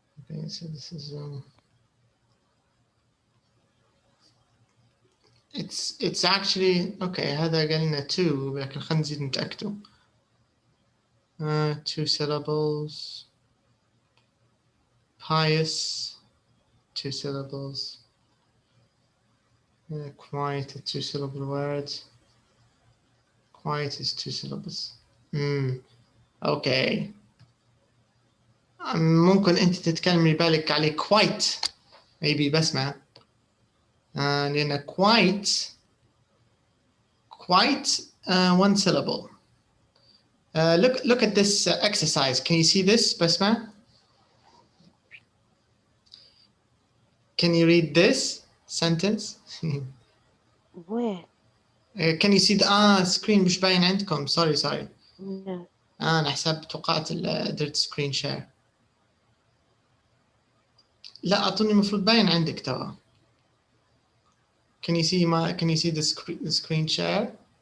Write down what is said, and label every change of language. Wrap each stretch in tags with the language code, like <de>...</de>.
<en>Okay, so this is it's actually okay.</en> <ar>هذا قلنا 2 لكن خلينا نزيد نتأكدوا.</ar> <en>2 syllables. Pious, 2 syllables. Quiet, a 2 syllable word. Quiet is 2 syllables. Okay.</en> <ar>ممكن أنت تتكلمي بالك عليه</ar> <en>quite maybe</en> <ar>بسمة. لأن</ar> <en>quite 1 syllable. Look at this exercise. Can you see this, Basma? Can you read this sentence? Where? Can you see the screen</en> <ar>مش باين عندكم.</ar> <en>Sorry. No.</en> <ar>أنا حسب توقعت درت</ar> <en>screen share.</en> <ar>لا أعطوني المفروض باين عندك ترى.</ar> <en>Can you see the screen share?</en>